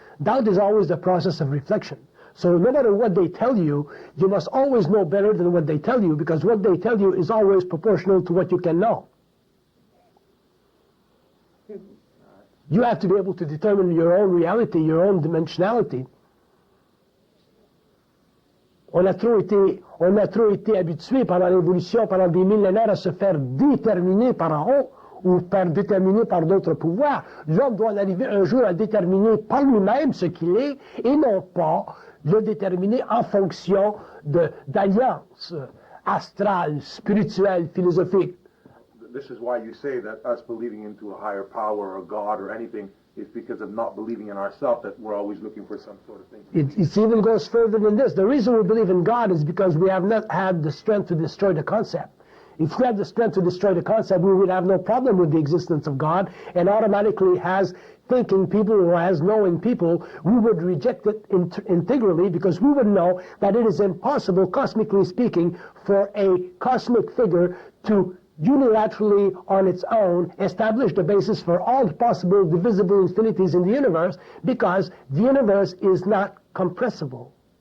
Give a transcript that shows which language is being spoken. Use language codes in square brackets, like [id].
[en] Doubt is always the process of reflection. So no matter what they tell you, you must always know better than what they tell you because what they tell you is always proportional to what you can know. You have to be able to determine your own reality, your own dimensionality. [fr] On a trop été habitué pendant l'évolution, pendant des millénaires, à se faire déterminer par en haut ou déterminer par d'autres pouvoirs. L'homme doit en arriver un jour à déterminer par lui-même ce qu'il est et non pas le déterminer en fonction d'alliances astrales, spirituelles, philosophiques. [en] This is why you say that us believing into a higher power or God or anything is because of not believing in ourselves, that we're always looking for some sort of thing. It even goes further than this. The reason we believe in God is because we have not had the strength to destroy the concept. If we had the strength to destroy the concept, we would have no problem with the existence of God, and automatically as thinking people or as knowing people, we would reject it integrally because we would know that it is impossible, cosmically speaking, for a cosmic figure to unilaterally on its own establish the basis for all the possible divisible infinities in the universe because the universe is not compressible.